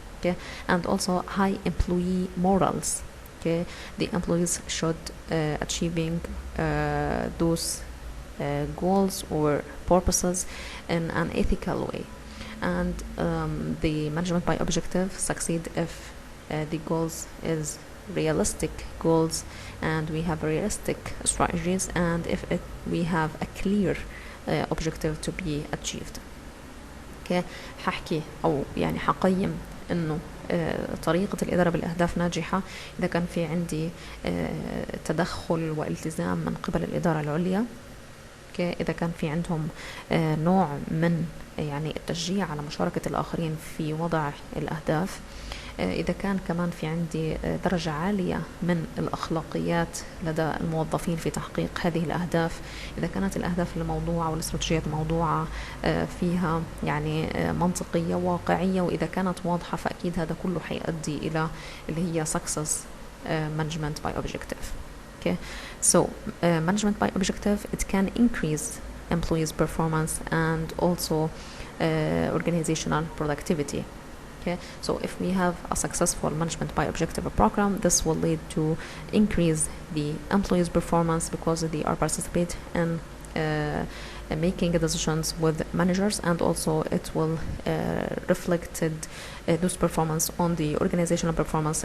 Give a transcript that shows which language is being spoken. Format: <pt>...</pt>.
<en>Okay, and also high employee morals. Okay, the employees should achieving those goals or purposes in an ethical way, and the management by objective succeed if the goals is realistic goals and we have realistic strategies, and if we have a clear objective to be achieved.</en> <ar>Okay, ححكي أو يعني حقيم إنه طريقة الإدارة بالأهداف ناجحة إذا كان في عندي تدخل والتزام من قبل الإدارة العليا. إذا كان في عندهم نوع من يعني التشجيع على مشاركة الآخرين في وضع الأهداف. إذا كان كمان في عندي درجة عالية من الأخلاقيات لدى الموظفين في تحقيق هذه الأهداف. إذا كانت الأهداف الموضوعة والاستراتيجيات الموضوعة فيها يعني منطقية واقعية، وإذا كانت واضحة، فأكيد هذا كله حيؤدي إلى اللي هي</ar> <en>success management by objective. Okay, so management by objective, it can increase employees' performance and also organizational productivity. Okay, so if we have a successful management by objective program, this will lead to increase the employees' performance because they are participate in making decisions with managers, and also it will reflect those performance on the organizational performance.</en>